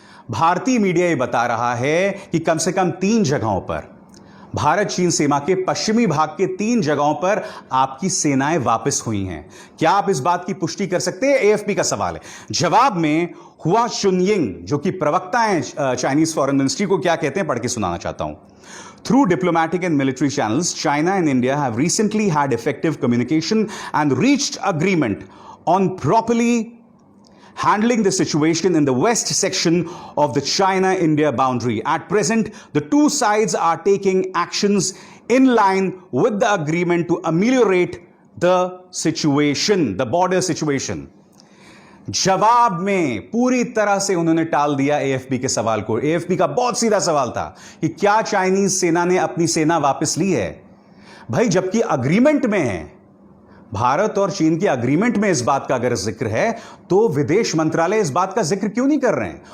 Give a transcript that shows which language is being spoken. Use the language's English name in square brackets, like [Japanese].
[Hindi] भारतीय मीडिया ये बता रहा है कि कम से कम 3 जगहों पर, भारत चीन सीमा के पश्चिमी भाग के 3 जगहों पर आपकी सेनाएं वापस हुई हैं। क्या आप इस बात की पुष्टि कर सकते हैं? AFP का सवाल है। जवाब में हुआ चुनयिंग, जो कि प्रवक्ता हैं [English] Chinese foreign ministry [Hindi] को, क्या कहते हैं पढ़ के सुनाना चाहता हूं। [English] Through diplomatic and military channels, China and India have recently had effective communication and reached agreement on properly handling the situation in the west section of the China-India boundary. At present, the two sides are taking actions in line with the agreement to ameliorate the situation, the border situation. [Hindi] जवाब में पूरी तरह से उन्होंने टाल दिया AFP के सवाल को। AFP का बहुत सीधा सवाल था कि क्या चाइनीज सेना ने अपनी सेना वापस ली है। भाई, जबकि अग्रीमेंट में है, भारत और चीन के अग्रीमेंट में इस बात का अगर जिक्र है, तो विदेश मंत्रालय इस बात का जिक्र क्यों नहीं कर रहे हैं।